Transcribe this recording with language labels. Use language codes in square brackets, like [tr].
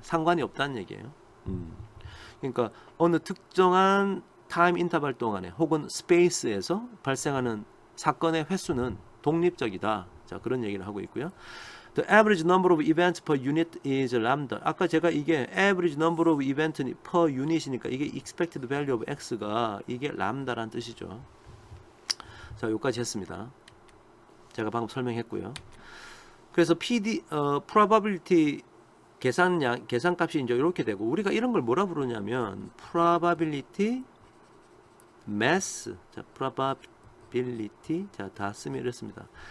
[ko] 상관이 없다는 얘기예요. 그러니까 어느 특정한 타임 인터벌 동안에 혹은 스페이스에서 발생하는 사건의 횟수는 독립적이다. 자, 그런 얘기를 하고 있고요. [en] The average number of events per unit is lambda. [ko] 아까 제가 이게 [en] average number of events per unit이니까 이게 expected value of x가 [ko] 이게 람다란 뜻이죠. 자, 여기까지 했습니다. 제가 방금 설명했고요. 그래서 probability 계산값이 이제 이렇게 되고 우리가 이런 걸 뭐라 부르냐면 probability mass, 자, probability, 자, 다 쓰면 이렇습니다.